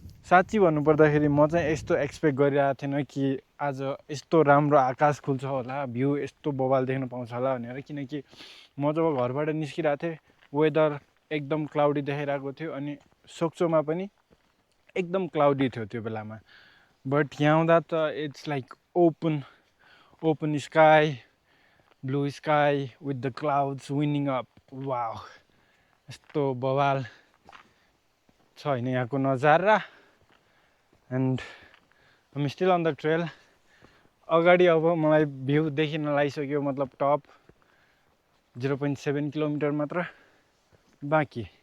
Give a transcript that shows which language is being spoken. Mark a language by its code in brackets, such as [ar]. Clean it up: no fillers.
[ne] साँच्ची भन्नुपर्दाखेरि म चाहिँ यस्तो एक्सपेक्ट गरिरहेको थिएन कि आज यस्तो राम्रो आकाश खुल्छ होला, भ्यू यस्तो बवाल देख्न पाउँछ होला भनेर. किनकि म जब घरबाट निस्किरहेको थिएँ वेदर एकदम क्लाउडी देखाइरहेको थियो अनि सोक्चोमा पनि एकदम क्लाउडी थियो त्यो बेलामा. [en] but [ne] यहाँ आउँदा त [en] It's like open sky, blue sky with the clouds winding up. [ne] Wow, यस्तो बवाल छ होइन यहाँको नजारा. [en] And I'm still on the trail. [ne] अगाडि अब मलाई भ्यू देखिन लागिसक्यो, मतलब टप 0.7 किलोमिटर मात्र बाँकी.